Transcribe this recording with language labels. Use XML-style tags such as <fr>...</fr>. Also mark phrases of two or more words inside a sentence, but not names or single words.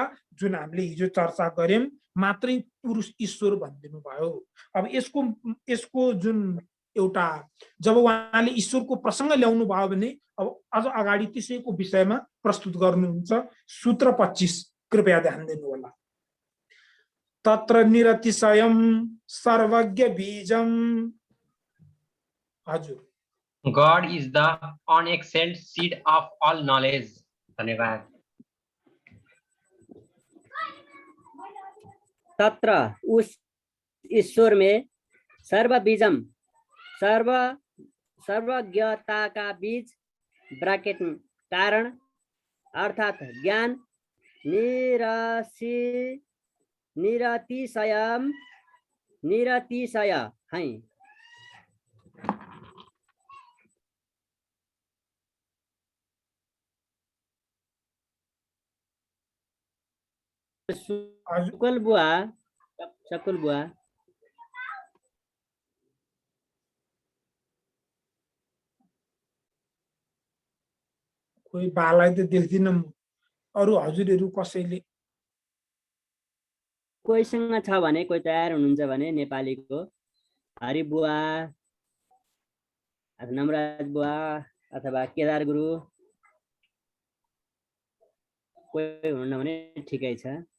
<ne>जुन हामीले हिजो चर्चा गर्यौं, मात्रै पुरुष ईश्वर भनिदिनु भयो। अब यसको जुन एउटा, जब उहाँले ईश्वरको प्रसङ्ग ल्याउनु भयो भने अब अझ अगाडि त्यसैको विषयमा प्रस्तुत गर्नुहुन्छ। सूत्र 25 कृपया ध्यान दिनु होला।</ne> <sa>तत्र निरतिशयं सर्वज्ञ बीजम।</sa> <ne>हजुर,</ne> <en>God is the unexcelled seed of all knowledge.</en> <ne>धन्यवाद।</ne> <hi>तत्र उस ईश्वर में</hi> <sa>सर्व बीजम,</sa> <hi>सर्व सर्वज्ञता का बीच ब्रैकेट कारण अर्थात ज्ञान निरतिशय है।</hi> <ne>शुक्ल बुआ कोही बालाई त देख्दिनँ म। अरू हजुरहरू कसैले कोहीसँग छ भने, कोही तयार हुनुहुन्छ भने नेपालीको हरि बुवा अथवा नमराज बुवा अथवा केदार गुरु कोही हुनुहुन्न भने ठिकै छ।</ne>